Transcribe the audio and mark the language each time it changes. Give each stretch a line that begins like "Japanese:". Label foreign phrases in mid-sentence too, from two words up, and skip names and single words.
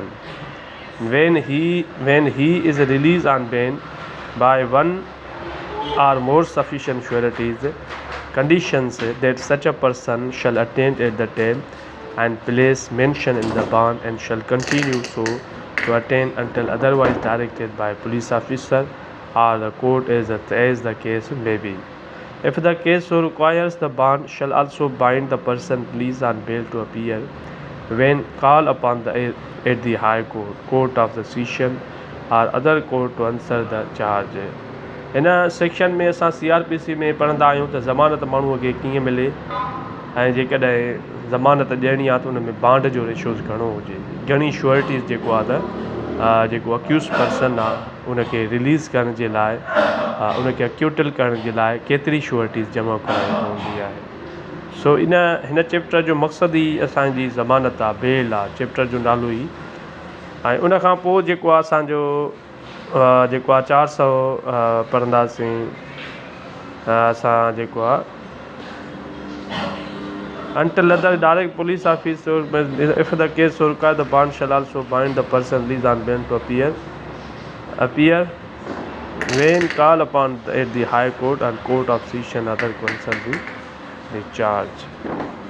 English: When he is released on bail by one or more sufficient sureties, conditions that such a person shall attend at the time and place mentioned in the bond and shall continue so to attend until otherwise directed by police officer or the court as the case may be. If the case so requires, the bond shall also bind the person released on bail to appear when called upon at the High Court, Court of the Session or other court to answer the charge.
Sindhi: इन सेक्शन में असां CRPC में पढ़ंदा आहियूं त ज़मानत माण्हूअ खे कीअं मिले ऐं जेकॾहिं ज़मानत ॾियणी आहे त उन में बांड जो रेशोज़ घणो हुजे, घणी श्योरिटीज़ जेको आहे त जेको
English: accused person
Sindhi: आहे उनखे रिलीज़ करण जे लाइ उनखे अक्यूटल करण जे लाइ केतिरी श्योरिटीज़ जमा कराइणी पवंदी आहे. सो हिन चैप्टर जो मक़सदु ई असांजी ज़मानत आहे, बेल आहे, चैप्टर जो नालो ई. ऐं उन खां पोइ जेको आहे असांजो जेको आहे 400 पढ़ंदासीं असां जेको आहे
English: until other direct police officer if the case so require, the bond shall also bind the person released on bail to appear when called upon at the High Court and Court of Session other concerned the charge.